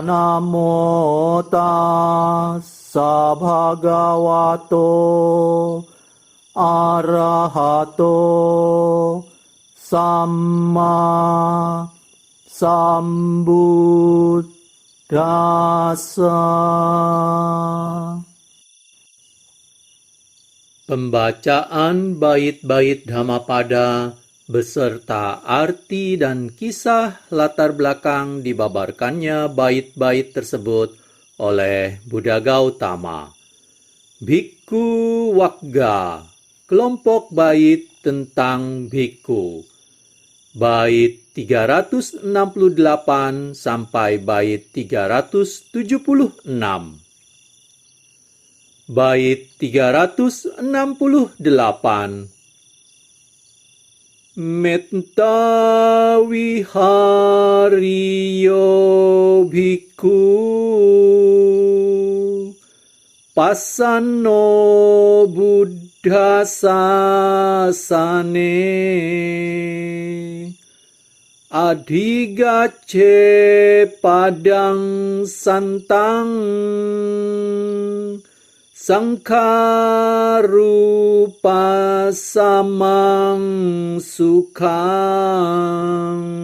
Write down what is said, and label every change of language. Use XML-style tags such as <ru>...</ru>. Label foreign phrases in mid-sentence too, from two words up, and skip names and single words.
<pi>Namo tassa bhagavato arahato samma sambuddhassa.</pi> <id>Pembacaan bait-bait Dhammapada beserta arti dan kisah latar belakang dibabarkannya bait-bait tersebut oleh Buddha Gautama. Bhikkhu Wagga, kelompok bait tentang bhikkhu. Bait 368 sampai bait 376. Bait 368.</id> <pi>Metta vihariyo bhikkhu passanno buddha sasane adhigacche padang santang sangkarupa samang sukang.</pi>